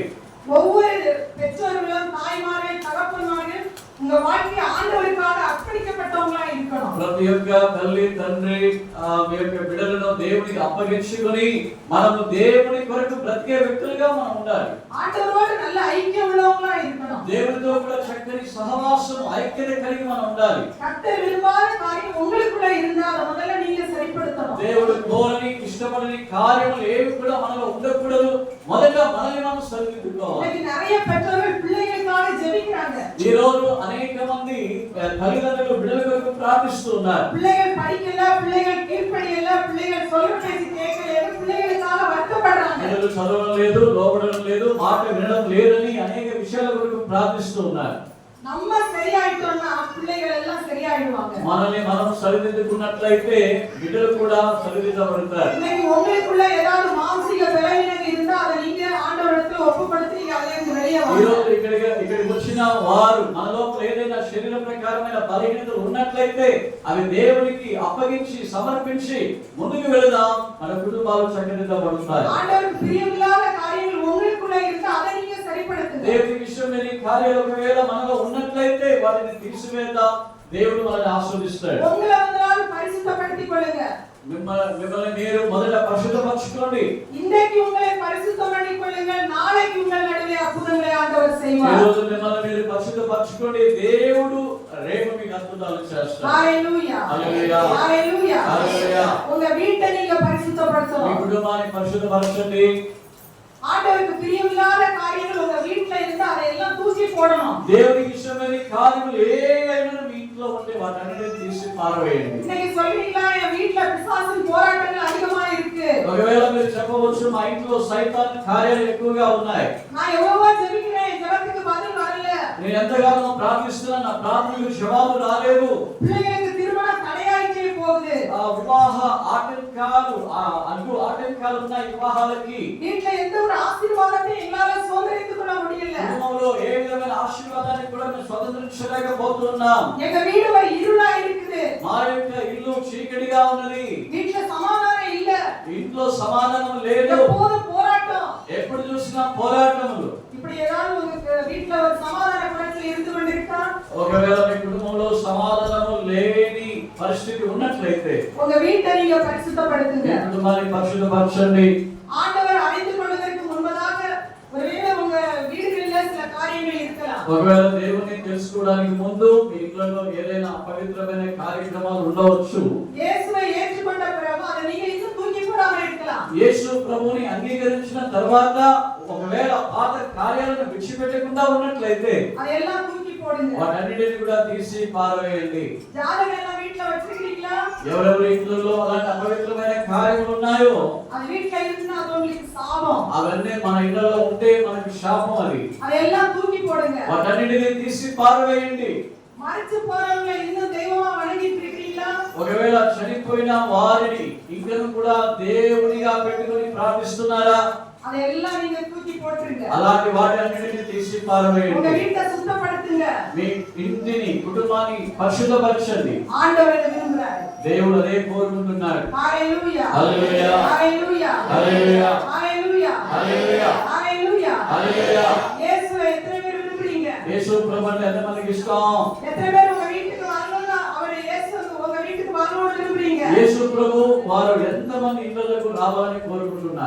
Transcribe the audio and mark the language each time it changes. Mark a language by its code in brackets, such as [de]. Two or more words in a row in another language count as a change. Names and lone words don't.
[ta] ஒவ்வொரு பெற்றோர்களும் தாய்மார்கள் தகப்பன்மார்கள் உங்க வாழ்க்கையை ஆண்டவருக்காக அர்ப்பணிக்கப்பட்டவங்களா இருக்கணும். [te] ప్రతి ఒక్క తల్లి తండ్రి మీ యొక్క బిడ్డలను దేవునికి అప్పగించుకొని మనము దేవుని కొరకు బ్రతికే వ్యక్తులుగా మనం ఉండాలి. [ta] ఆండవరోடு நல்ல ఐక్యం உள்ளவங்களா இருக்கணும். [te] దేవునితో కూడా చక్కని సహవాసం ఐక్యత కలిగి మనం ఉండాలి. [ta] கர்த்தர் விரும்பாத காரியம் உங்களுக்குள்ள இருந்தா அதை முதல்ல நீங்க சரிப்படுத்தணும். [te] దేవుడు కోరని ఇష్టపడని కార్యములు ఏవి కూడా మనలో ఉండకూడదు. మొదట మనల్ని మనం సరిదిద్దుకోవాలి. [ta] இன்னைக்கு நிறைய பெற்றோர்கள் பிள்ளைகளுக்காக ஜெபிக்கிறாங்க. [te] ఈ రోజు అనేక మంది తల్లిదండ్రులు బిడ్డల కొరకు ప్రార్థిస్తూ ఉన్నారు. [ta] பிள்ளைகள் படிக்கல, பிள்ளைகள் கீழ்ப்படியல, பிள்ளைகள் சொல்ற பேச்சு கேட்கல, பிள்ளைகளுக்காக வருத்தப்படுறாங்க. [te] పిల్లలు చదవడం లేదు, లోబడడం లేదు, మాట వినడం లేదని అనేక విషయాల కొరకు ప్రార్థిస్తూ ఉన్నారు. [ta] நம்ம சரியாயிட்டோம்னா பிள்ளைகள் எல்லாம் சரியாயிடுவாங்க. [te] మనల్ని మనం సరిదిద్దుకున్నట్లయితే బిడ్డలు కూడా సరిదిద్దబడతారు. [ta] இன்னைக்கு உங்களுக்குள்ள ஏதாவது மானசிக பலவீனம் இருந்தா அதை நீங்க ஆண்டவரிடத்துல ஒப்புக்கொடுத்து நீங்க அதில இருந்து வெளியே [te] ఈ [ta] வாங்க. [te] రోజు ఇక్కడికి వచ్చిన వారు మనలో ఏదైనా శరీర ప్రకారమైన బలహీనతలు ఉన్నట్లయితే అవి దేవునికి అప్పగించి సమర్పించి ముందుకు వెళదాం. మన కుటుంబాలు చక్కదిద్దబడతాయి. [ta] ஆண்டவருக்கு பிரியமில்லாத காரியங்கள் உங்களுக்குள்ள இருந்தா அதை நீங்க சரிப்படுத்துங்க. [te] దేవుని విషయం లేని కార్యాలు ఒకవేళ మనలో ఉన్నట్లయితే వాటిని తీసివేద్దాం. దేవుడు మనల్ని ఆశీర్వదిస్తాడు. [ta] உங்களை முதலாவது பரிசுத்தப்படுத்திக் கொள்ளுங்க. [te] మిమ్మల్ని మీరు మొదట పరిశుద్ధపరచుకోండి. [ta] இன்றைக்கு உங்களை பரிசுத்தம் பண்ணிக் கொள்ளுங்கள். நாளைக்கு உங்கள் நடுவே அற்புதங்களை ஆண்டவர் [te] ఈ [ta] செய்வார். [te] రోజు మిమ్మల్ని మీరు పరిశుద్ధపరచుకోండి. దేవుడు రేపు మీకు అద్భుతాలు చేస్తాడు. హల్లెలూయా హల్లెలూయా హల్లెలూయా హల్లెలూయా. [ta] உங்க வீட்டை நீங்க [te] మీ [ta] பரிசுத்தப்படுத்தணும். [te] కుటుంబాన్ని పరిశుద్ధపరచండి. [ta] ஆண்டவருக்கு பிரியமில்லாத காரியங்கள் உங்க வீட்ல இருந்தா அதை எல்லாம் தூக்கி போடணும். [te] దేవునికి ఇష్టమైన కార్యములు ఏవైనా మీ ఇంట్లో ఉంటే వాటన్నిటిని తీసి పారవేయండి. [ta] இன்னைக்கு சொல்றீங்களா என் வீட்ல பிசாசின் போராட்டங்கள் அதிகமா இருக்கு. [te] ఒకవేళ మీరు చెప్పవచ్చు మా ఇంట్లో సైతాన్ కార్యాలు ఎక్కువగా ఉన్నాయి. [ta] நான் எவ்வளவோ ஜெபிக்கிறேன், ஜெபத்துக்கு பதில் வரல. [te] నేను ఎంతగానో ప్రార్థిస్తున్నా, నా ప్రార్థనకు జవాబు రాలేదు. [ta] பிள்ளைகளுக்கு திருமணம் தடையாயிட்டே போகுது. [te] ఆ వివాహ ఆటంకాలు ఆటంకాలు ఉన్నాయి వివాహాలకి. [ta] வீட்ல எந்த ஒரு ஆசీర్వాదத்தையும் எங்களால சுதந்திரித்துக் கொள்ள முடியல. [te] కుటుంబంలో ఏ విధమైన ఆశీర్వాదాన్ని కూడా మేము స్వతంత్రించలేకపోతున్నాం. [ta] எங்க வீடு ஒரு இருளா இருக்குது. [te] మా యొక్క ఇల్లు చీకటిగా ఉన్నది. [ta] வீட்ல சமாதானம் இல்ல. [te] ఇంట్లో సమాధానం లేదు. [ta] எப்போதும் போராட்டம். [te] ఎప్పుడు చూసినా పోరాటములు. [ta] இப்படி ஏதாவது உங்க வீட்ல ஒரு சமாதான குறைச்சல் இருந்து கொண்டிருக்கா? [te] ఒకవేళ మీ కుటుంబంలో సమాధానము లేని పరిస్థితి ఉన్నట్లయితే [ta] உங்க வீட்டை நீங்க பரிசுத்தப்படுத்துங்க. [te] మీ కుటుంబాన్ని పరిశుద్ధపరచండి. [ta] ஆண்டவர் அறிந்து கொள்வதற்கு முன்பதாக ஒருவேளை உங்க வீடுகளில் சில காரியங்கள் இருக்கலாம். [te] ఒకవేళ దేవుని తెలుసుకోవడానికి ముందు మీ ఇంట్లో ఏదైనా అపవిత్రమైన కార్యక్రమాలు ఉండవచ్చు. [ta] இயேசுவை ஏற்றுக்கொண்ட பிறகு அதை நீங்க இன்னும் தூக்கி போடாம இருக்கலாம். [te] యేసు ప్రభువుని అంగీకరించిన తర్వాత ఒకవేళ పాత కార్యాలను విడిచిపెట్టకుండా ఉన్నట్లయితే [ta] அதையெல்லாம் தூக்கி போடுங்க. [te] వాటన్నిటిని కూడా తీసి పారవేయండి. [ta] ஜாதகம் எல்லாம் வீட்ல வச்சிருக்கீங்களா? [te] ఎవరెవరి ఇంట్లో అలాంటి అపవిత్రమైన కార్యములు ఉన్నాయో [ta] அது வீட்ல இருந்தா அது உங்களுக்கு சாபம். [te] అవన్నీ మన ఇళ్లలో ఉంటే మనకి శాపం. అది [ta] அதையெல்லாம் தூக்கி போடுங்க. [te] వాటన్నిటిని తీసి పారవేయండి. [ta] மரிச்சு போறவங்களை இன்னும் தெய்வமா வணங்கிட்டு இருக்கீங்களா? [te] ఒకవేళ చనిపోయిన వారిని ఇంకను కూడా దేవునిగా పెట్టుకొని ప్రార్థిస్తున్నారా? [ta] அதையெல்லாம் நீங்க தூக்கி போட்டுருங்க. [te] అలాంటి వాటన్నిటిని తీసి [ta] உங்க [te] పారవేయండి. [ta] வீட்டை சுத்தப்படுத்துங்க. [te] మీ ఇంటిని కుటుంబాన్ని పరిశుద్ధపరచండి. [ta] ஆண்டவர் விரும்புறார். [te] దేవుడు అదే కోరుకుంటున్నాడు. [ta] ஹalleluya [te] హల్లెలూయా [ta] ஹalleluya [te] హల్లెలూయా [ta] ஹalleluya [te] హల్లెలూయా [ta] ஹalleluya [te] హల్లెలూయా. [ta] இயேசுவை எத்தனை பேர் விரும்புறீங்க? [te] యేసు ప్రభువుని ఎంతమందికి ఇష్టం? [ta] எத்தனை பேர் உங்க வீட்டுக்கு வரணும்னா அவர் இயேசு உங்க வீட்டுக்கு வரணும்னு விரும்புறீங்க? [te] యేసు ప్రభు వారు ఎంతమంది ఇళ్ళకు రావాలని కోరుకుంటున్నారు?